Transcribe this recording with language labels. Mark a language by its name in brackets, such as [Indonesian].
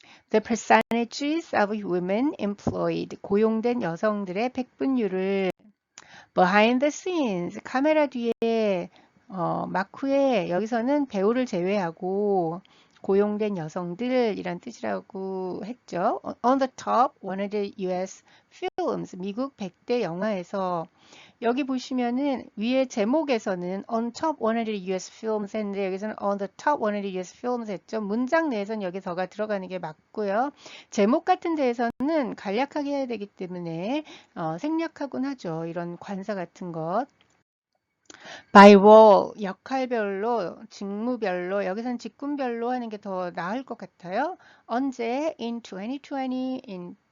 [English] The percentages of women employed [Korean] 고용된 여성들의 백분율을 [English] behind the scenes [Korean] 카메라 뒤에 마크에 여기서는 배우를 제외하고 고용된 여성들이란 뜻이라고 했죠. [English] On the top 100 US films [Korean] 미국 100대 영화에서 여기 보시면은 위에 제목에서는 [English] on top 100 US films [Korean] 했는데 여기서는 [English] on the top 100 US films [Korean] 했죠. 문장 내에서는 여기 더가 들어가는 게 맞고요. 제목 같은 데에서는 간략하게 해야 되기 때문에 생략하곤 하죠. 이런 관사 같은 것. [English] by role [Korean] 역할별로 직무별로 여기서는 직군별로 하는 게 더 나을 것 같아요. 언제 [English] in 2020 in